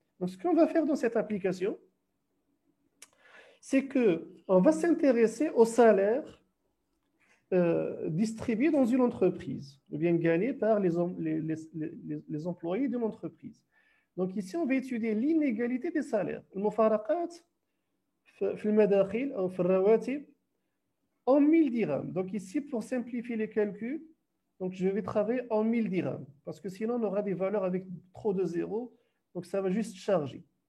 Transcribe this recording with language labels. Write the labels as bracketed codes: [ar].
[fr] Donc, ce qu'on va faire dans cette application, c'est qu'on va s'intéresser au salaire distribué dans une entreprise, ou bien gagné par les employés de l'entreprise. Donc ici, on va étudier l'inégalité des salaires. [ar] المفارقات في المداخل أو في الرواتب [fr] en 1000 dirhams. Donc ici, pour simplifier les calculs, donc je vais travailler en 1000 dirhams parce que sinon on aura des valeurs avec trop de zéros, donc ça va juste charger.